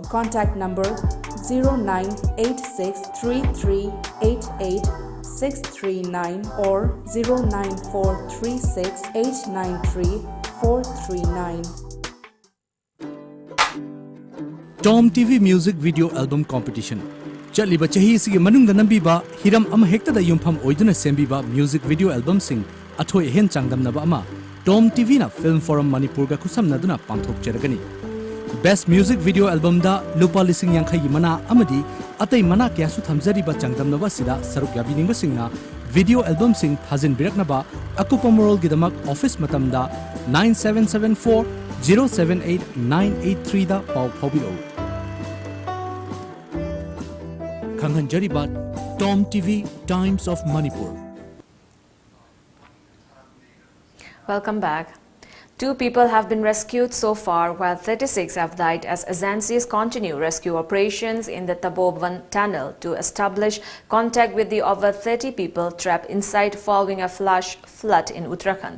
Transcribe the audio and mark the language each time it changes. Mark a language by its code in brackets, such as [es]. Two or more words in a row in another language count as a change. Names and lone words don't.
[en] Contact number 09863388 639 or 09436893439. TOMTV Music Video Album Competition. [mni] Chaliba chahi sige manungda nambiba hiram ama hekta da yumpham oiduna sembiba [en] music video album [mni] sing athoi hen changdamnaba ama TOMTV na Film Forum Manipur ga khusamnaduna panthok cheragani. [en] Best Music Video Album [mni] da lupa lising yang khayi mana amadi atai mana kya su thamjariba changdamnaba sida saruk yabiningba singna [en] video album [mni] sing thazin biraknaba akupa moral gidamak office matamda 9774 078 983 da pau phobilo. Kanghanjaribat TOMTV Times of Manipur. [en] Welcome back. 2 people have been rescued so far, while 36 have died as agencies continue rescue operations in the Tapovan tunnel to establish contact with the over 30 people trapped inside following a flash flood in Uttarakhand.